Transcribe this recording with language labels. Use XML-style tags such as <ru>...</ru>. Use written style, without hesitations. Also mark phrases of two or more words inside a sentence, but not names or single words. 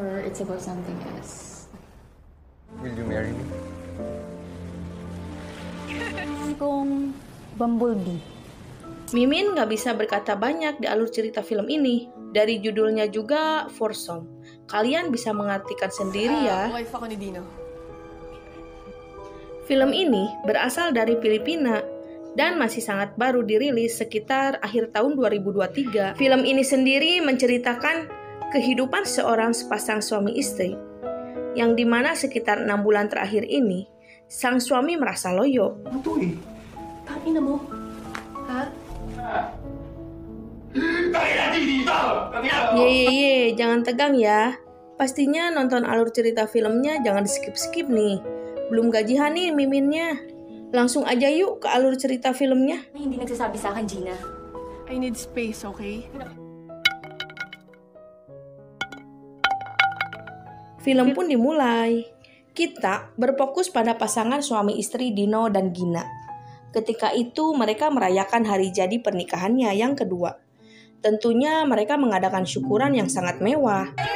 <en>it's about something else. Will you marry me?</en> <tl>Kung Bumblebee.</tl> <id>Mimin nggak bisa berkata banyak di alur cerita film ini. Dari judulnya juga foursome. Kalian bisa mengartikan sendiri ya.</id> <tl>Wife ako ni Dino.</tl> <id>Film ini berasal dari Filipina dan masih sangat baru dirilis sekitar akhir tahun 2023. Film ini sendiri menceritakan kehidupan seorang sepasang suami istri, yang dimana sekitar 6 bulan terakhir ini, sang suami merasa loyo.</id> <tl>Ito eh. Tangina mo. Ha?</tl> <id>Ye, jangan tegang ya. Pastinya nonton alur cerita filmnya jangan skip-skip nih. Belum gajian nih miminnya. Langsung aja yuk ke alur cerita filmnya.</id> <tl>Hindi nagsasabi sa akin, Gina.</tl> <en>I need space, okay?</en> <id>Film pun dimulai. Kita berfokus pada pasangan suami istri Dino dan Gina. Ketika itu mereka merayakan hari jadi pernikahannya yang kedua. Tentunya mereka mengadakan syukuran yang sangat mewah.</id>